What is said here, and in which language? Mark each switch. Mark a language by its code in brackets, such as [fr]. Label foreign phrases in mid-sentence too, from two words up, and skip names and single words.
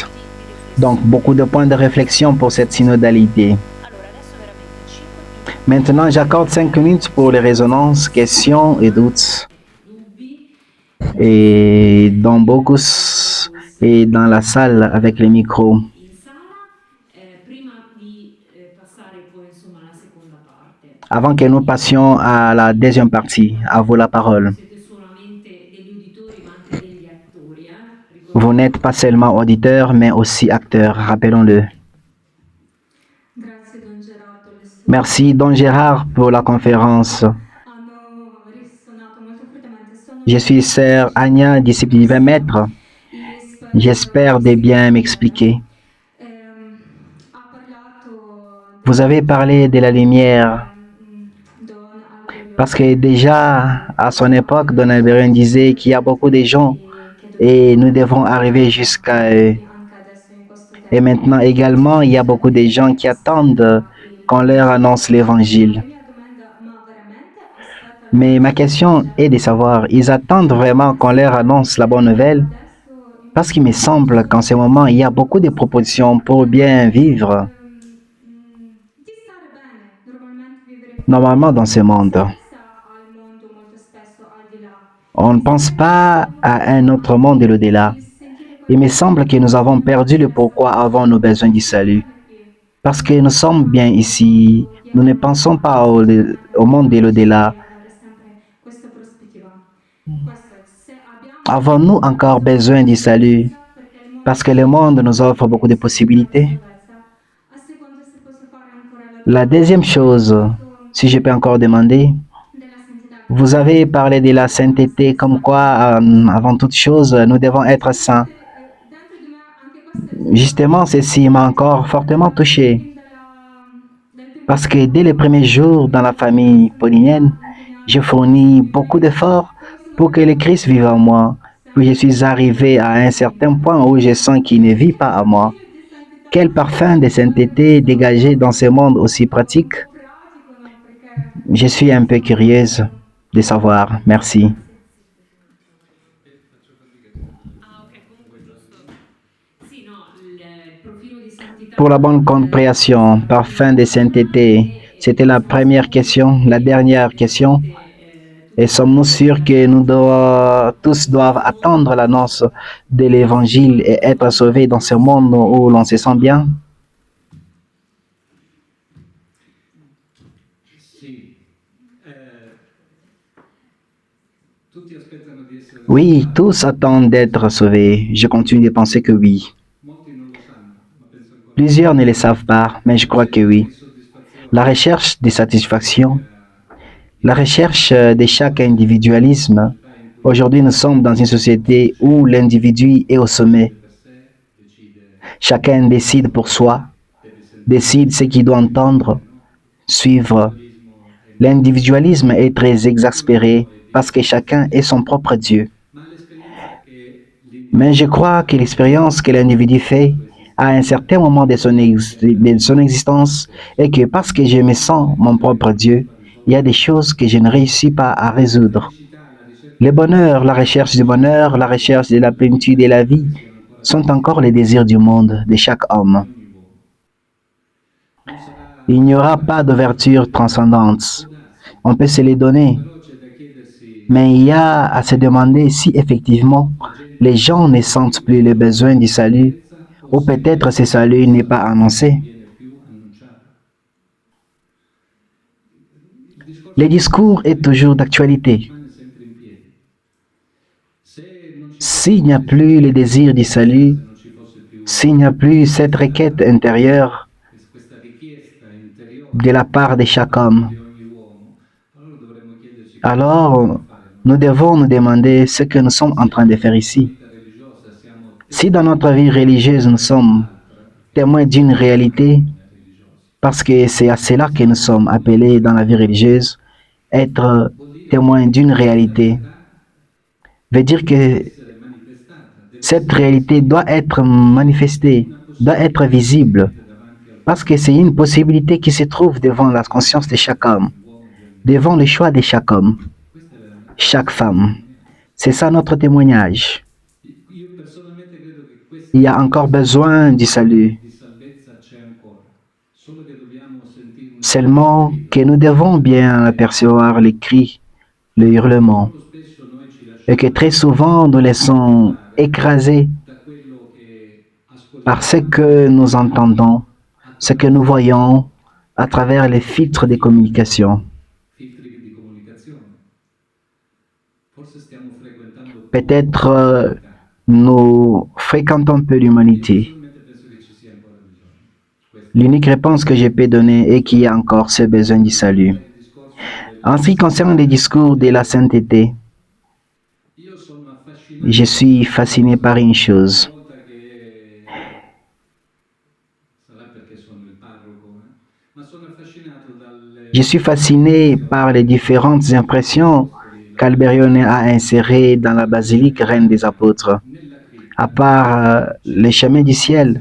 [fr] Donc, beaucoup de points de réflexion pour cette synodalité. Maintenant, j'accorde 5 minutes pour les résonances, questions et doutes. Et dans Bocus et dans la salle avec les micros. [it] in sala, prima di passare poi insomma alla seconda parte. [fr] Avant que nous passions à la deuxième partie, à vous la parole. [it] Siete solamente degli uditori ma anche degli attori, [fr] Vous n'êtes pas seulement auditeur, mais aussi acteur, rappelons-le. [it] Grazie Don Gerardo, le sue [fr] Merci, Don Gérard, pour la conférence. [it] hanno rissonato molto fortemente. Sono [fr] Je suis sœur Anya, disciple du 20 mètres. J'espère de bien m'expliquer. [it] ha parlato [fr] Vous avez parlé de la lumière, Don Alberione parce que déjà, à son époque, Don Alberione disait qu'il y a beaucoup de gens et nous devons arriver jusqu'à eux. [it] anche adesso in questo tempo. [fr] Et maintenant également, il y a beaucoup de gens qui attendent qu'on leur annonce l'évangile. [it] La mia domanda, ma veramente aspettano [fr] Mais ma question est de savoir, ils attendent vraiment qu'on leur annonce la bonne nouvelle? [it] adesso in [fr] Parce qu'il me semble qu'en ce moment, il y a beaucoup de propositions pour bien vivre [it] di stare bene, normalmente vivere [fr] normalement dans ce monde. [it] pensa al mondo molto spesso al di là, [fr] On ne pense pas à un autre monde de l'au-delà. [it] il sentire [fr] Il me semble que nous avons perdu le pourquoi avons-nous besoin du salut. Parce que nous sommes bien ici, nous ne pensons pas au monde de l'au-delà. [it] dare sempre questa prospettiva. Questo è, se abbiamo [fr] Avons-nous encore besoin du salut? [it] perché il mondo [fr] Parce que le monde nous offre beaucoup de possibilités. [it] salvezza, a seconda se posso fare ancora la [fr] La deuxième chose, si je peux encore demander, [it] della santità. [fr] vous avez parlé de la sainteté, comme quoi, avant toute chose, nous devons être saints. [it] Dentro di me anche [fr] Justement, ceci m'a encore fortement touché parce que dès les premiers jours dans la famille paulinienne, je fournis beaucoup d'efforts pour que le Christ vive en moi. Puis je suis arrivé à un certain point où je sens qu'il ne vit pas en moi. Quel parfum de sainteté dégagé dans ce monde aussi pratique. Je suis un peu curieuse de savoir. Merci. [it] Ah, ok, comunque giusto. Sì, no, il profilo di santità [fr] Pour la bonne [it] del [fr] compréhension, parfum de sainteté, c'était la première question. La dernière question. Et sommes-nous sûrs que tous doivent attendre l'annonce de l'évangile et être sauvés dans ce monde où l'on se sent bien? [it] Sì, tutti aspettano di essere [fr] Oui, [it] salvati, [fr] tous attendent d'être sauvés. Je continue de penser que oui. [it] molti non lo sanno, ma penso ancora di [fr] Plusieurs ne le savent pas, mais je crois que [it] cerca [fr] oui. [it] di soddisfazione [fr] La recherche de satisfaction, [it] era [fr] la recherche de chaque individualisme. [it] società in cui [fr] Aujourd'hui, nous sommes dans une société où l'individu est au sommet. [it] per sé decide, [fr] Chacun décide pour soi, [it] deve sentire, [fr] décide ce qu'il doit entendre, [it] no? [fr] suivre. [it] L'individualismo è [fr] L'individualisme est très exaspéré parce que chacun est son propre Dieu. [it] ma l'esperienza che [fr] Mais je [it] l'individuo [fr] crois que l'expérience que l'individu fait à un certain moment de son existence est que parce que je me sens mon propre Dieu, il y a des choses que je ne réussis pas à résoudre. [it] felicità, la ricerca [fr] Le bonheur, la recherche du bonheur, la recherche de la plénitude et la vie [it] siano ancora [fr] sont encore les désirs du monde, de chaque homme. [it] di ogni uomo. Non sarà [fr] Il n'y aura pas d'ouverture transcendante. [it] può darsi, [fr] On peut se les donner, [it] però c'è da chiedersi [fr] mais il y a à se demander si effectivement [it] la gente [fr] les gens ne sentent plus le besoin du salut, ou peut-être ce salut n'est pas annoncé. [it] non viene più annunciato. Il discorso [fr] Le discours est toujours d'actualité. [it] rimane sempre in piedi. Se non ci [fr] S'il n'y a plus le désir du salut, [it] se non ci fosse più [fr] s'il n'y a plus cette requête intérieure [it] questa richiesta interiore [fr] de la part de chaque homme, [it] di ogni uomo, allora dovremmo chiederci cosa [fr] alors [it] dobbiamo fare. [fr] nous devons nous demander ce que nous sommes en train de faire ici. [it] Vita religiosa siamo [fr] Si dans notre vie religieuse nous sommes témoins d'une réalité, parce que c'est à cela que nous sommes appelés dans la vie religieuse, être témoins d'une réalité, veut dire que [it] essere manifestata, deve [fr] cette réalité doit être manifestée, doit être visible, [it] essere davanti al [fr] parce que c'est une possibilité qui se trouve devant la conscience de chaque homme, [it] uomo ovviamente. [fr] devant le choix de chaque homme, [it] Questa è la [fr] chaque femme. C'est ça notre témoignage. [it] io personalmente credo che questa [fr] Il y a encore besoin du salut, [it] di salvezza c'è ancora, solo che dobbiamo sentire un [fr] seulement que nous devons bien apercevoir les cris, le hurlement, [it] molto spesso noi ci lasciamo [fr] et que très souvent nous laissons écraser [it] da quello che ascoltiamo, [fr] par ce que nous entendons, ce que nous voyons à travers les filtres de communication. [it] filtri di comunicazione. Forse stiamo frequentando [fr] Peut-être nous fréquentons peu l'humanité. [it] personalmente penso che ci sia ancora bisogno. Questo [fr] L'unique réponse que je peux donner est qu'il y a encore ce besoin du salut. [it] è il discorso del [fr] En ce qui concerne les discours de la sainteté, [it] io sono affascinato [fr] je suis fasciné par une chose. [it] una volta che sarà perché sono il parroco, ma sono affascinato dalle [fr] Je suis fasciné par les différentes impressions qu'Alberione a insérées dans la basilique Reine des Apôtres. [it] nella cripta [fr] À part les chemins du ciel,